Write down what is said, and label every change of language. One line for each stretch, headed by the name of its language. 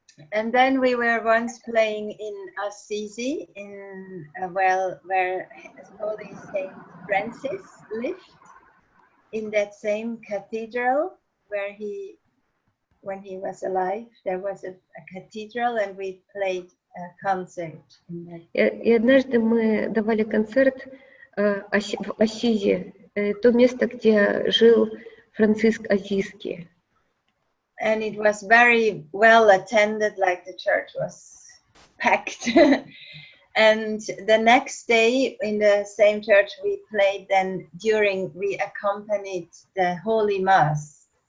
English: And then we were once playing in Assisi, where Holy Saint Francis lived, in that same cathedral where when he was alive, there was a cathedral, and we played a concert in that.
Russian: И однажды мы давали концерт в Ассизи, то место, где жил Франциск Азийский.
English: And it was very well attended, like the church was packed. And the next day in the same church we played, then we accompanied the Holy Mass.